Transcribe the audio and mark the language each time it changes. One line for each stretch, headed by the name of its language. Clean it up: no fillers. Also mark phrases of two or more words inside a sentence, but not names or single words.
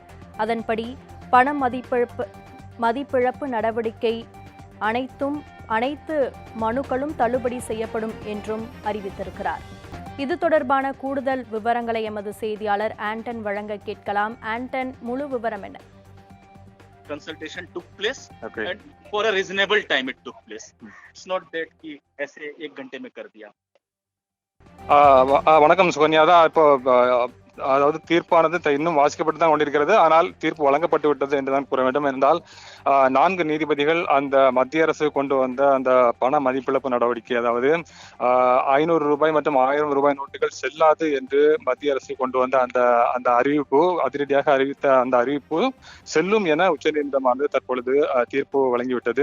Tamil: அதன்படி பண மதிப்பிழப்பு நடவடிக்கை அனைத்தும் அனைத்து மனுக்களும் தள்ளுபடி செய்யப்படும் என்றும் அறிவித்திருக்கிறார். இது தொடர்பான கூடுதல் விவரங்களை எமது செய்தியாளர் ஆண்டன் வழங்க கேட்கலாம். ஆண்டன், முழு விவரம் என்ன?
English: Consultation took place Okay. and for a reasonable time it took place. It's not that
Hindi: कि ऐसे एक घंटे में कर दिया.
Tamil: வணக்கம் சுகன்யா. தான் இப்போ அதாவது தீர்ப்பானது இன்னும் வாசிக்கப்பட்டு தான் கொண்டிருக்கிறது. ஆனால் தீர்ப்பு வழங்கப்பட்டு விட்டது என்றுதான் கூற வேண்டும். என்றால் 4 நீதிபதிகள் அந்த மத்திய அரசு கொண்டு வந்த அந்த பண மதிப்பிழப்பு நடவடிக்கை, அதாவது 500 ரூபாய் மற்றும் 1000 ரூபாய் நோட்டுகள் செல்லாது என்று மத்திய அரசு கொண்டு வந்த அந்த அறிவிப்பு, அதிரடியாக அறிவித்த அந்த அறிவிப்பு செல்லும் என உச்சநீதிமன்றமானது தற்பொழுது தீர்ப்பு வழங்கிவிட்டது.